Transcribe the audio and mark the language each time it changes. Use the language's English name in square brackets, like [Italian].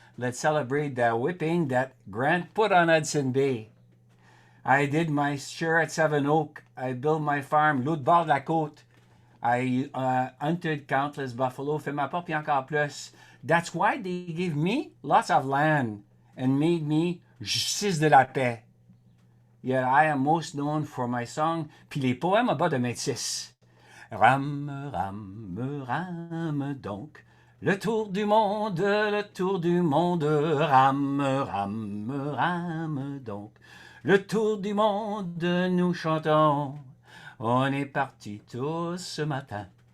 [English] Let's celebrate the whipping that Grant put on Hudson Bay. I did my share at Seven Oak. I built my farm, [French] l'autre bord de la côte. [English] I hunted countless buffalo, [French] fait ma part, puis encore plus. [English] That's why they gave me lots of land and made me [French] justice de la paix. [English] yet I am most known for my song. [French] Puis les poèmes à bas de métis. Rame, rame, rame donc. Le tour du monde, rame, rame, rame donc. Le tour du monde, nous chantons. On est partis tous ce matin.